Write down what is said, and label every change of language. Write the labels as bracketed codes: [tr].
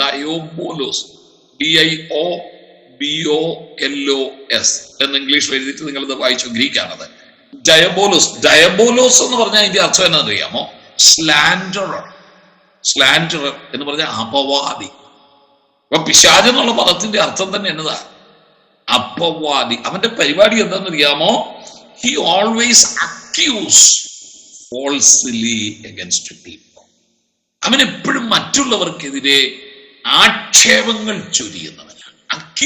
[ml] ഡയോബോലോസ്, DIOBOLOS എന്ന് ഇംഗ്ലീഷിൽ എഴുതിയിട്ട് നിങ്ങളിത് വായിച്ചു. ഗ്രീക്കാണത്. ഡയബോലോസ് എന്ന് പറഞ്ഞാൽ അതിന്റെ അർത്ഥം എന്നാണെന്നറിയാമോ? സ്ലാൻഡറർ. സ്ലാൻഡറർ എന്ന് പറഞ്ഞാൽ അപവാദി. അപ്പൊ പിശാച് എന്നുള്ള പദത്തിന്റെ അർത്ഥം തന്നെ എന്നതാ? അപവാദി. അവന്റെ പരിപാടി എന്താണെന്നറിയാമോ? [en] He always accuse falsely against people. [ml] അവൻ എപ്പോഴും മറ്റുള്ളവർക്കെതിരെ ആക്ഷേപങ്ങൾ ചൊരിയുന്നവനാണ്.